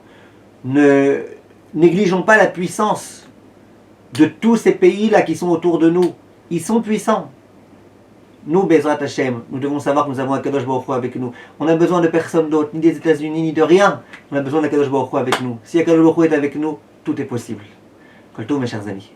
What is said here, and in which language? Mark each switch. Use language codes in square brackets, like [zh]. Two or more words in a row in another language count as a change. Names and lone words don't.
[fr] Ne négligeons pas la puissance de tous ces pays-là qui sont autour de nous. Ils sont puissants. Nous, [he] בעזרת השם, [fr] nous devons savoir que nous avons un Kadosh Baruch Hu avec nous. On n'a besoin de personne d'autre, ni des États-Unis, ni de rien. On a besoin d'un Kadosh Baruch Hu avec nous. Si un Kadosh Baruch Hu est avec nous, tout est possible. [he] כל טוב, [fr] mes chers amis.